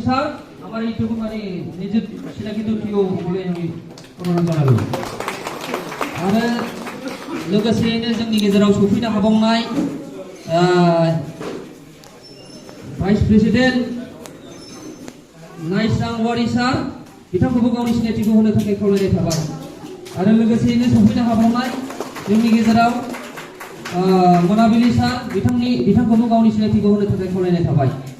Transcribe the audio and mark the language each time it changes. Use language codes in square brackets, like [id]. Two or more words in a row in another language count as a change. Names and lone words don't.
[bn] सर আমার এইটুকু মানে নিজের সেটা কিন্তু প্রিয় বলে আমি অনুরোধ জানাবো। [brx] आरो लोगोसेयैनो जोंनि गेजेराव सफैनो हाबावनाय [en] vice president [brx] नाइसां वारि सार बिथांखौबो गावनि सिनायथिखौ होनो थाखाय खावलायनाय थाबाय। आरो लोगोसेयैनो सफैनो हाबावनाय जोंनि गेजेराव मोनाबिलि सार बिथांखौबो गावनि सिनायथिखौ होनो थाखाय खावलायनाय थाबाय।